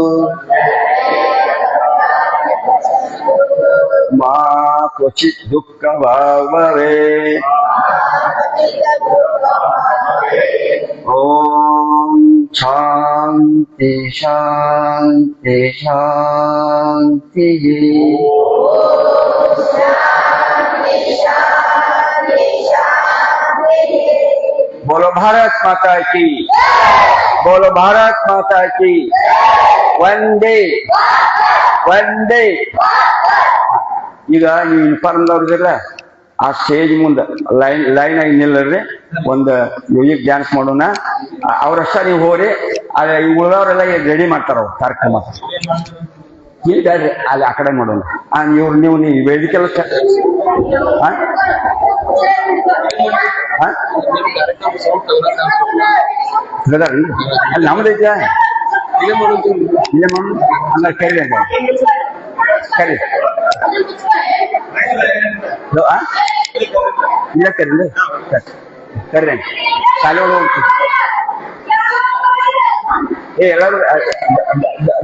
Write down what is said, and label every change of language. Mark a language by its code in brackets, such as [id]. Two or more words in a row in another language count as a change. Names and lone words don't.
[sa] मा क्वचित् दुःख भवेत्. ॐ शान्ति शान्ति शान्ति. [hi] बोलो भारत माता की, बोलो भारत माता की. वंदे वंदे. [kn] ಈಗ ನೀವು ಇನ್ಫಾರ್ಮ್ ಅವ್ರಿಗೆಲ್ಲ ಆ ಸ್ಟೇಜ್ ಮುಂದೆ ಲೈನ್ ಆಗಿ ನಿಲ್ಲರ್ರಿ. ಒಂದು [en] music dance [kn] ಮಾಡೋಣ. ಅವ್ರಷ್ಟ ನೀವು ಹೋರಿ, ಉಳಿದವರೆಲ್ಲ ರೆಡಿ ಮಾಡ್ತಾರ ಅವ್ರು ಕಾರ್ಯಕ್ರಮ. ಇಲ್ಲಿ ಬ್ಯಾಡ್ರಿ ಅಲ್ಲಿ ಆ ಕಡೆ ಮಾಡೋಣ ಇವ್ರು ನೀವು ವೇದಿಕೆ ಎಲ್ಲ ಅಲ್ಲಿ ನಮ್ದೈತ್ಯಾ ಇಲ್ಲೇ ಮಾಡೋದು ಹಂಗ ಕರಿ ಅಂತ ಕರಿ ಇಲ್ಲ ಕರಿ ಕರ್ರಿ ಶಾಲೆ ಒಳಗೆ ಎಲ್ಲರೂ